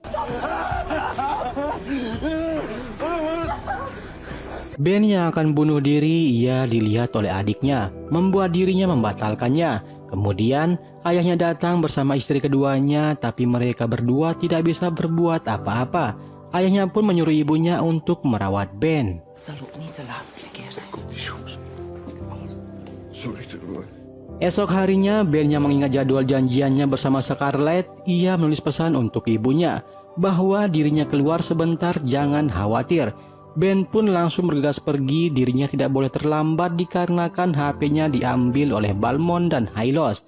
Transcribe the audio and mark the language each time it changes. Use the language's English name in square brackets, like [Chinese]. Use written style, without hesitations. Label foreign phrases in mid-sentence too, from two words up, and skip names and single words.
[Indonesian] Ben yang akan bunuh diri ia dilihat oleh adiknya, membuat dirinya membatalkannya. Kemudian ayahnya datang bersama istri keduanya, tapi mereka berdua tidak bisa berbuat apa-apa. Ayahnya pun menyuruh ibunya untuk merawat Ben. [Dutch] Zal ook niet de laatste keer zijn. Sorry terug. [Indonesian] Esok harinya, Ben yang mengingat jadwal janjiannya bersama Scarlett, ia menulis pesan untuk ibunya bahwa dirinya keluar sebentar, jangan khawatir. Ben pun langsung bergegas pergi, dirinya tidak boleh terlambat dikarenakan HP-nya diambil oleh Balmond dan Hylos.